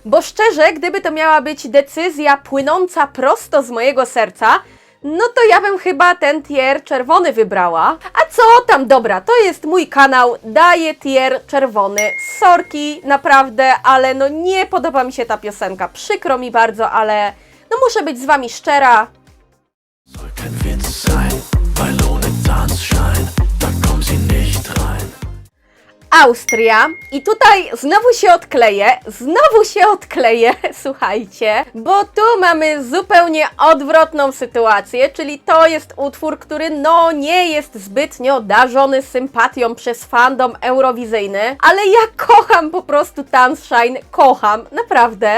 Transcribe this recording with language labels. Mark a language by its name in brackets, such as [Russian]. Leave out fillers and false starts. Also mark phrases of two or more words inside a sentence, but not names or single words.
[Polish] Bo szczerze, gdyby to miała być decyzja płynąca prosto z mojego serca, No to ja bym chyba ten tier czerwony wybrała. A co tam, dobra, to jest mój kanał, daję tier czerwony. Sorki, naprawdę, ale no nie podoba mi się ta piosenka. Przykro mi bardzo, ale no muszę być z Wami szczera. [German] Soll kein Witz sein, weil ohne Tanzschein, da kommt sie nicht rein. [Polish] Austria i tutaj znowu się odkleję, słuchajcie, bo tu mamy zupełnie odwrotną sytuację, czyli to jest utwór, który no nie jest zbytnio darzony sympatią przez fandom eurowizyjny, ale ja kocham po prostu Tanzschein, kocham, naprawdę.